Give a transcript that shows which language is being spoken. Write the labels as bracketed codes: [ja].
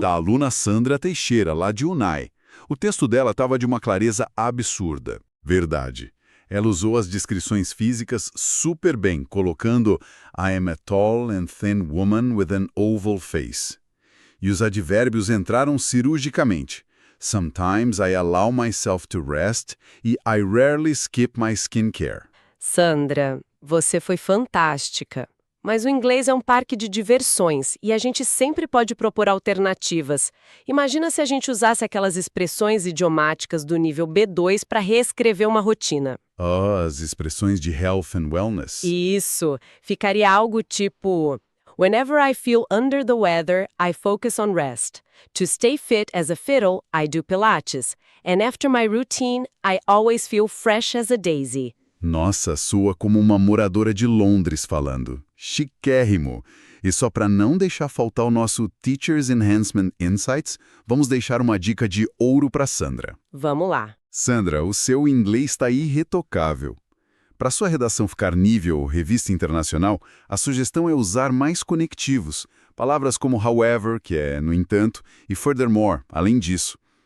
[pt] Da aluna Sandra Teixeira, lá de Unai. O texto dela estava de uma clareza absurda. Verdade. Ela usou as descrições físicas super bem, colocando [en] I am a tall and thin woman with an oval face. [pt] E os advérbios entraram cirurgicamente. [en] Sometimes I allow myself to rest e I rarely skip my skincare. [pt] Sandra, você foi fantástica. Mas o inglês é um parque de diversões e a gente sempre pode propor alternativas. Imagina se a gente usasse aquelas expressões idiomáticas do nível B2 para reescrever uma rotina. As expressões de health and wellness. Isso. Ficaria algo tipo: [en] Whenever I feel under the weather, I focus on rest. To stay fit as a fiddle, I do Pilates. And after my routine, I always feel fresh as a daisy. [pt] Nossa, soa como uma moradora de Londres falando. Chiquérrimo! E só para não deixar faltar o nosso Teachers Enhancement Insights, vamos deixar uma dica de ouro para Sandra. Vamos lá. Sandra, o seu inglês está irretocável. Para sua redação ficar nível revista internacional, a sugestão é usar mais conectivos, palavras como however, que é no entanto, e furthermore, além disso.